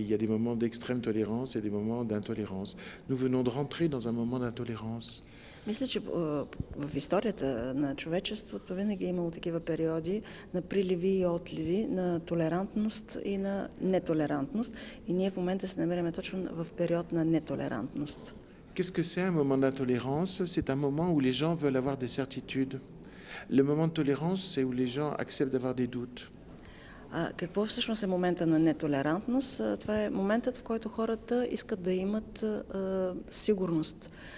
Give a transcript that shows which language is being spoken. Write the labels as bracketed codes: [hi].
[fr] Il y a des moments d'extrême tolérance et des moments d'intolérance. Nous venons de rentrer dans un moment d'intolérance. [bg] Мисля, че в историята на човечеството винаги е имало такива периоди на приливи и отливи, на толерантност и на нетолерантност. И ние в момента се намираме точно в период на нетолерантност. [fr] Qu'est-ce que c'est un moment d'intolérance? C'est un moment où les gens veulent avoir des certitudes. Le moment de tolérance, c'est où les gens acceptent d'avoir des doutes. [bg] Какво всъщност е момента на нетолерантност? Това е моментът, в който хората искат да имат сигурност.